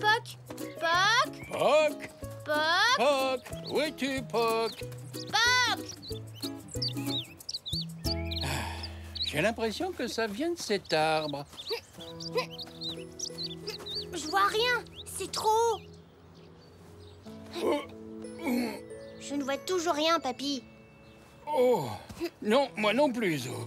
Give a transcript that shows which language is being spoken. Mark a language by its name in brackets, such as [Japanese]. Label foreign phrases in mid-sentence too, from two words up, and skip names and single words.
[French] Poc, Poc, Poc, Poc, où es-tu, Poc? Poc. J'ai l'impression que ça vient de cet arbre. Je vois rien, c'est trop haut. Je ne vois toujours rien, papy. Oh, non, moi non plus, Zo.